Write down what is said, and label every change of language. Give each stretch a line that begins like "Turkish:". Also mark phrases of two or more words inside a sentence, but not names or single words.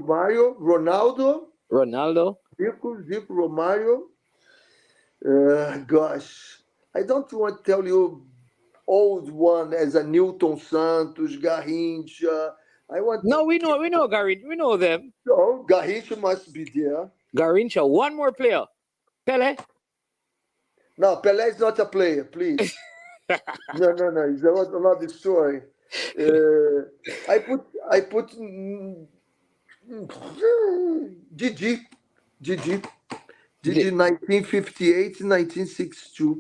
English: Ronaldo. Zico, Romario. Gosh, I don't want to tell you old one as a Newton Santos, Garrincha. No, we know Garrincha. We know them. So Garrincha must be there. Garrincha. One more player. Pele. No, Pele is not a player, please. No. It's another story. I put Gigi 1958, 1962.